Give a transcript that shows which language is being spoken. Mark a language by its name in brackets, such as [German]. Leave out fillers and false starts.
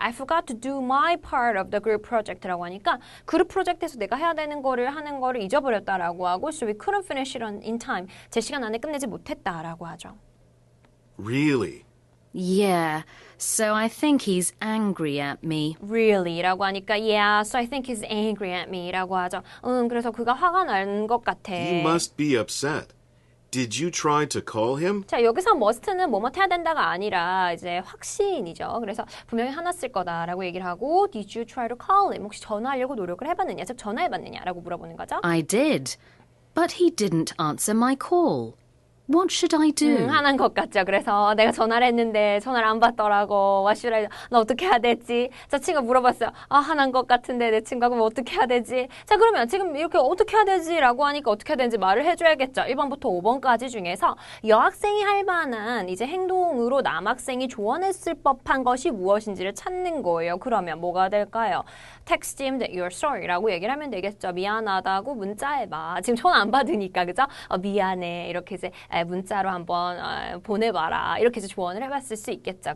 [English] I forgot to do my part of the group project라고 [Korean] 하니까 그룹 프로젝트에서 내가 해야 되는 거를 하는 거를 잊어버렸다라고 하고 [English] so we couldn't finish it in time. [Korean] 제 시간 안에 끝내지 못했다라고 하죠. [English] Really? Yeah, so I think he's angry at me. Really라고 하니까 yeah, so I think he's angry at me라고 하죠. [Korean] 그래서 그가 화가 난 것 같아. [English] He must be upset. Did you try to call him? [Korean] 자, 여기서 must는 뭐뭐 해야 된다가 아니라 이제 확신이죠. 그래서 분명히 화났을 거다라고 얘기를 하고 [English] Did you try to call him? [Korean] 혹시 전화하려고 노력을 해봤느냐? 즉 전화해봤느냐라고 물어보는 거죠. [English] I did, but he didn't answer my call. What should I do? [Korean] 화난 것 같죠. 그래서 내가 전화를 했는데 전화를 안 받더라고. [English] What should I do? [Korean] 나 어떻게 해야 되지? 저 친구가 물어봤어요. 아, 화난 것 같은데 내 친구가 그럼 어떻게 해야 되지? 자, 그러면 지금 이렇게 어떻게 해야 되지? 라고 하니까 어떻게 해야 되는지 말을 해줘야겠죠. 1번부터 5번까지 중에서 여학생이 할 만한 이제 행동으로 남학생이 조언했을 법한 것이 무엇인지를 찾는 거예요. 그러면 뭐가 될까요? [English] Text him that you're sorry라고 [Korean] 얘기를 하면 되겠죠. 미안하다고 문자해봐. 지금 전화 안 받으니까 그죠? 미안해. 이렇게 이제 문자로 한번 보내봐라. 이렇게 해서 조언을 해봤을 수 있겠죠.